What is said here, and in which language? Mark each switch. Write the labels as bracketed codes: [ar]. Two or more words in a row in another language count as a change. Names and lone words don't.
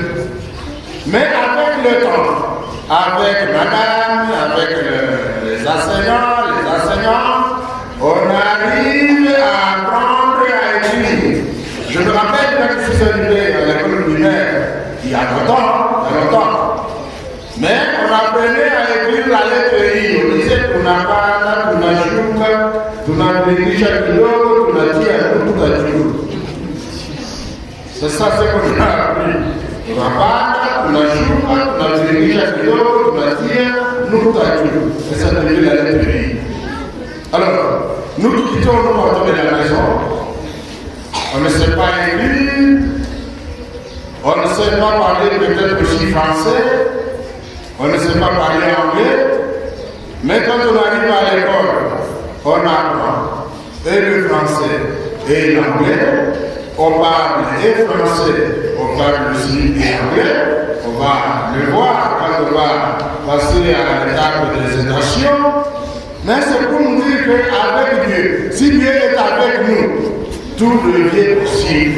[fr] Mais avec le temps, avec madame, avec les enseignants, on arrive à apprendre à écrire. Je me rappelle quand je suis arrivé à l'école primaire, il y a longtemps. Mais on apprenait à écrire la lettre I. On disait [sw] tunapanda, tunashuka, tunabadilisha kidogo, tunatia nukta. [fr] C'est ça ce qu'on a appris. [sw] Tunapanda, tunashuka, tunabadilisha kidogo, tunatia nukta. [fr] Et ça devient la lettre I. Alors, nous qui quittons nous rentrer de la maison, on ne sait pas écrire, on ne sait pas parler peut-être aussi français, on ne sait pas parler anglais, mais quand on arrive à l'école, on apprend et le français et l'anglais, on parle et français, on parle aussi et anglais, on va le voir quand on va passer à l'étape des hésitation, mais c'est pour nous dire qu'avec Dieu, si Dieu est avec nous, tout devient possible.